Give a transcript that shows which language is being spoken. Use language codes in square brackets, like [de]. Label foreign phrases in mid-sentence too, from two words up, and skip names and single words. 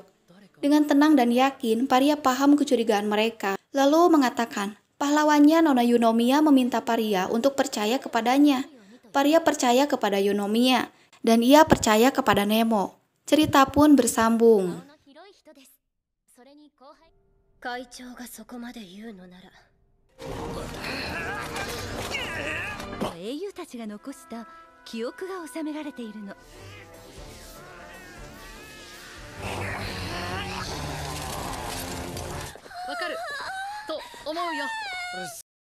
[id] Dengan tenang dan yakin, Paria paham kecurigaan mereka. Lalu mengatakan, pahlawannya Nona Yunomiya meminta Paria untuk percaya kepadanya. Paria percaya kepada Yunomiya, dan ia percaya kepada Nemo. Cerita pun bersambung. [ja] 会長がそこまで言うのなら英雄たちが残した記憶が収められているの。わかると思うよ。